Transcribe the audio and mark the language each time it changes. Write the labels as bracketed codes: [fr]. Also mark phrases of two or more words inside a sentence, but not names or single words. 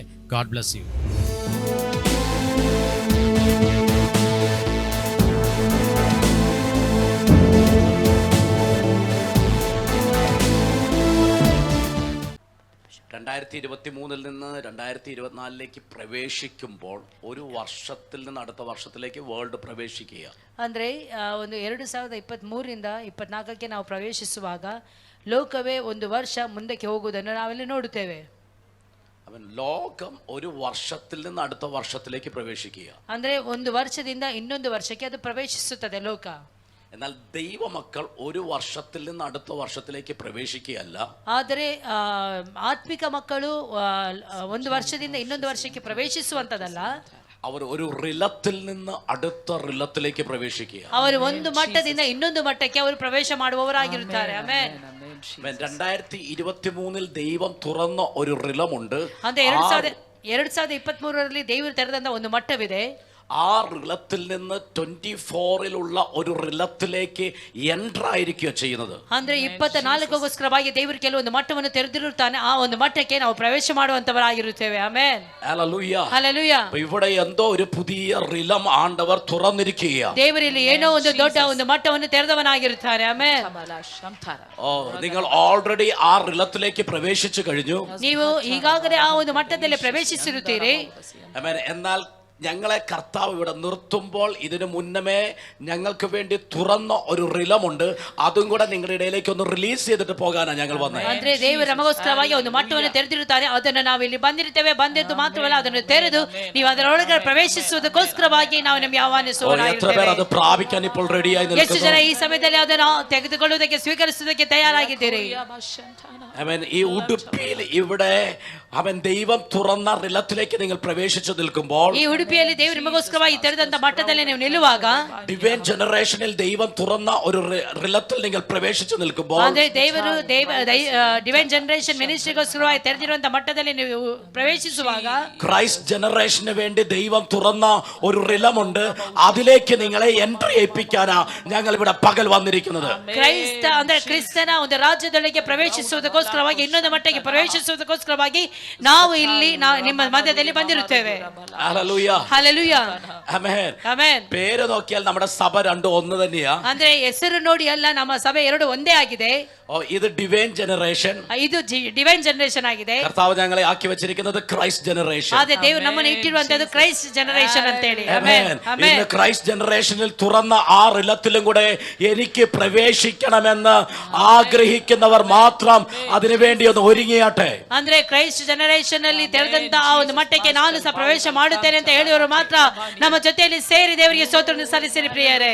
[en] God bless you. [ml] രണ്ടായിരത്തി 2023 നിന്ന് 2024 പ്രവേശിക്കുമ്പോൾ ഒരു വർഷത്തിൽ നിന്ന് അടുത്ത വർഷത്തിലേക്ക് വേൾഡ് പ്രവേശിക്കുക. [kn] ಅಂದ್ರೆ ಒಂದು 2023ರಿಂದ 24ಕ್ಕೆ ನಾವು ಪ್ರವೇಶಿಸುವಾಗ ಲೋಕವೇ ಒಂದು ವರ್ಷ ಮುಂದಕ್ಕೆ ಹೋಗುವುದನ್ನು ನಾವೆಲ್ಲ ನೋಡುತ್ತೇವೆ. [ml] അവൻ ലോകം ഒരു വർഷത്തിൽ നിന്ന് അടുത്ത വർഷത്തിലേക്ക് പ്രവേശിക്കുക. [kn] ಅಂದ್ರೆ ಒಂದು ವರ್ಷದಿಂದ ಇನ್ನೊಂದು ವರ್ಷಕ್ಕೆ ಅದು ಪ್ರವೇಶಿಸುತ್ತದೆ ಲೋಕ. [ml] എന്നാൽ ദൈവമക്കൾ ഒരു വർഷത്തിൽ നിന്ന് അടുത്ത വർഷത്തിലേക്ക് പ്രവേശിക്കുകയല്ല. [kn] ಆದರೆ ಆತ್ಮಿಕ ಮಕ್ಕಳು ಒಂದು ವರ್ಷದಿಂದ ಇನ್ನೊಂದು ವರ್ಷಕ್ಕೆ ಪ್ರವೇಶಿಸುವಂತದಲ್ಲ. [ml] അവർ ഒരു റിലത്തിൽ നിന്ന് അടുത്ത റിലത്തിലേക്ക് പ്രവേശിക്കുക. [kn] ಅವರು ಒಂದು ಮಟ್ಟದಿಂದ ಇನ್ನೊಂದು ಮಟ್ಟಕ್ಕೆ ಅವರು ಪ್ರವೇಶ ಮಾಡುವವರಾಗಿರುತ್ತಾರೆ. ಆಮೆನ್. [ml] 2023 ദൈവം തുറന്ന ഒരു റിലമുണ്ട്. [kn] ಅಂದ್ರೆ 2023ರಲ್ಲಿ ದೇವರು ತೆರೆದಂತ ಒಂದು ಮಟ್ಟವಿದೆ. [ml] ആ റിലത്തിൽ നിന്ന് 24ലുള്ള ഒരു റിലത്തിലേക്ക് എൻ്റർ ആയിരിക്കുക ചെയ്യുന്നത്. [kn] ಅಂದ್ರೆ 24ಗೋಸ್ಕರವಾಗಿ ದೇವರು ಕೆಲವೊಂದು ಮಟ್ಟವನ್ನು ತೆರೆದಿರುತ್ತಾನೆ. ಆ ಒಂದು ಮಟ್ಟಕ್ಕೆ ನಾವು ಪ್ರವೇಶ ಮಾಡುವಂತವರಾಗಿರುತ್ತೇವೆ. ಆಮೆನ್. [ml] ഹല്ലേലൂയ. [kn] ಹಲ್ಲೆಲೂಯಾ. [ml] ഇവിടെ എന്തോ ഒരു പുതിയ റിലം ആണ്ടവർ തുറന്നിരിക്കുകയാണ്. [kn] ದೇವರಲ್ಲಿ ಏನೋ ಒಂದು ದೊಡ್ಡ ಒಂದು ಮಟ್ಟವನ್ನು ತೆರೆದವನಾಗಿರುತ್ತಾರೆ. ಆಮೆನ್. [ml] നിങ്ങൾ ഓൾറെഡി ആ റിലത്തിലേക്ക് പ്രവേശിച്ചു കഴിഞ്ഞു. [kn] ನೀವು ಈಗಾಗಲೇ ಆ ಒಂದು ಮಟ್ಟದಲ್ಲಿ ಪ್ರವೇಶಿಸಿರುತ್ತೀರಿ. [ml] ആമേൻ. എന്നാൽ ഞങ്ങളെ കർത്താവ് ഇവിടെ നിർത്തുമ്പോൾ ഇതിനു മുന്നമേ ഞങ്ങൾക്ക് വേണ്ടി തുറന്ന ഒരു റിലമുണ്ട്. അതും കൂടെ നിങ്ങളുടെ ഇടയിലേക്ക് ഒന്ന് റിലീസ് ചെയ്തിട്ട് പോകാനാണ് ഞങ്ങൾ വന്നത്. [kn] ಅಂದ್ರೆ ದೇವರು ನಮಗೋಸ್ಕರವಾಗಿ ಒಂದು ಮಟ್ಟವನ್ನು ತೆರೆದಿರುತ್ತಾರೆ. ಅದನ್ನು ನಾವು ಇಲ್ಲಿ ಬಂದಿರ್ತೇವೆ. ಬಂದಿದ್ದು ಮಾತ್ರವಲ್ಲ, ಅದನ್ನು ತೆರೆದು ನೀವು ಅದರೊಳಗೆ ಪ್ರವೇಶಿಸುವುದಕ್ಕೋಸ್ಕರವಾಗಿ ನಾವು ನಿಮಗೆ ಆಹ್ವಾನಿಸುವವರಾಗಿದ್ದೇವೆ. [ml] അത് പ്രാപിക്കാൻ ഇപ്പോൾ റെഡിയായി [kn] ಎಷ್ಟು [ml] ನಿಲ್ക്കുന്നു. [kn] ಜನ ಈ ಸಮಯದಲ್ಲಿ ಅದನ್ನು ತೆಗೆದುಕೊಳ್ಳುವುದಕ್ಕೆ ಸ್ವೀಕರಿಸುವುದಕ್ಕೆ ತಯಾರಾಗಿದ್ದೀರಿ? [ml] ആമേൻ. ഈ ഉടുപ്പിയിൽ ഇവിടെ അവൻ ദൈവം തുറന്ന റിലത്തിലേക്ക് നിങ്ങൾ പ്രവേശിച്ചു നിൽക്കുമ്പോൾ, [kn] ಈ ಉಡುಪಿಯಲ್ಲಿ ದೇವರು ನಿಮಗೋಸ್ಕರವಾಗಿ ತೆರೆದಂತ ಮಟ್ಟದಲ್ಲಿ ನೀವು ನಿಲ್ಲುವಾಗ, [ml] ഡിവൈൻ ജനറേഷനിൽ ദൈവം തുറന്ന ഒരു റിലത്തിൽ നിങ്ങൾ പ്രവേശിച്ചു നിൽക്കുമ്പോൾ, [kn] ಅಂದ್ರೆ ದೇವರು ಡಿವೈನ್ ಜನರೇಷನ್ ಮಿನಿಸ್ಟ್ರಿಗೋಸ್ಕರವಾಗಿ ತೆರೆದಿರುವಂತ ಮಟ್ಟದಲ್ಲಿ ನೀವು ಪ್ರವೇಶಿಸುವಾಗ, [ml] ക്രൈസ്റ്റ് ജനറേഷന് വേണ്ടി ദൈവം തുറന്ന ഒരു റിലമുണ്ട്. അതിലേക്ക് നിങ്ങളെ എൻട്രി ചെയ്യിപ്പിക്കാനാ ഞങ്ങൾ ഇവിടെ പകൽ വന്നിരിക്കുന്നത്. [kn] ಕ್ರೈಸ್ತ ಅಂದ್ರೆ ಕ್ರಿಸ್ತನ ಒಂದು ರಾಜ್ಯದೊಳಗೆ ಪ್ರವೇಶಿಸುವುದಕ್ಕೋಸ್ಕರವಾಗಿ, ಇನ್ನೊಂದು ಮಟ್ಟಕ್ಕೆ ಪ್ರವೇಶಿಸುವುದಕ್ಕೋಸ್ಕರವಾಗಿ ನಾವು ಇಲ್ಲಿ ನಿಮ್ಮ ಮಧ್ಯದಲ್ಲಿ ಬಂದಿರುತ್ತೇವೆ. [ml] ഹല്ലേലൂയ. [kn] ಹಲ್ಲೆಲೂಯಾ. [ml] ആമേൻ. [kn] ಆಮೆನ್. [ml] പേര് നോക്കിയാൽ നമ്മുടെ സഭ രണ്ടും ഒന്ന് തന്നെയാ. [kn] ಅಂದ್ರೆ ಹೆಸರು ನೋಡಿ ಅಲ್ಲ, ನಮ್ಮ ಸಭೆ ಎರಡು ಒಂದೇ ಆಗಿದೆ. [ml] ഇത് ഡിവൈൻ ജനറേഷൻ, [kn] ಇದು ಡಿವೈನ್ ಜನರೇಷನ್ ಆಗಿದೆ. [ml] കർത്താവ് ഞങ്ങളെ ആക്കി വെച്ചിരിക്കുന്നത് ക്രൈസ്റ്റ് ജനറേഷൻ. [kn] ಆದ್ರೆ ದೇವರು ನಮ್ಮನ್ನು ಇಟ್ಟಿರುವಂತದ್ದು ಕ್ರೈಸ್ಟ್ ಜನರೇಷನ್ ಅಂತ ಹೇಳಿ. ಆಮೆನ್. ಆಮೆನ್. [ml] ഇന്ന് ക്രൈസ്റ്റ് ജനറേഷനിൽ തുറന്ന ആ റിലത്തിലും കൂടെ എനിക്ക് പ്രവേശിക്കണമെന്ന് ആഗ്രഹിക്കുന്നവർ മാത്രം അതിനുവേണ്ടി ഒന്ന് ഒരുങ്ങിയാട്ടെ. [kn] ಅಂದ್ರೆ ಕ್ರೈಸ್ಟ್ ಜನರೇಷನ್ ಅಲ್ಲಿ ತೆರೆದಂತ ಆ ಒಂದು ಮಟ್ಟಕ್ಕೆ ನಾನು ಸಹ ಪ್ರವೇಶ ಮಾಡುತ್ತೇನೆ ಅಂತ ಹೇಳುವವರು ಮಾತ್ರ ನಮ್ಮ ಜೊತೆಯಲ್ಲಿ ಸೇರಿ ದೇವರಿಗೆ ಸ್ತೋತ್ರವನ್ನು ಸಲ್ಲಿಸಿರಿ ಪ್ರಿಯರೇ.